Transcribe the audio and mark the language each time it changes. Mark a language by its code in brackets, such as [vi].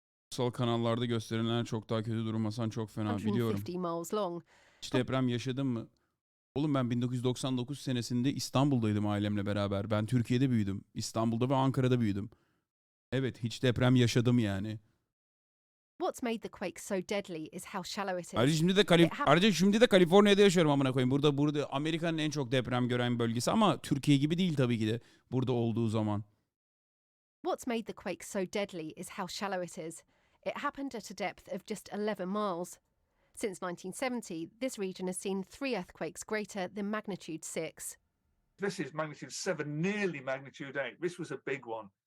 [tr] Sol kanallarda gösterilenler çok daha kötü durum. Hasan çok fena biliyorum. [en] 150 miles long. [tr] Hiç deprem yaşadın mı? Oğlum ben 1999 senesinde İstanbul'daydım ailemle beraber. Ben Türkiye'de büyüdüm. İstanbul'da ve Ankara'da büyüdüm. Evet, hiç deprem yaşadım yani. [en] What's made the quake so deadly is how shallow it is. [tr] Ayrıca şimdi de Kaliforniya'da yaşıyorum amına koyayım. Burada Amerika'nın en çok deprem gören bölgesi ama Türkiye gibi değil tabii ki de burada olduğu zaman. [en] What's made the quake so deadly is how shallow it is. It happened at a depth of just 11 miles. Since 1970, this region has seen 3 earthquakes greater than magnitude 6. This is magnitude 7, nearly magnitude 8. This was a big one.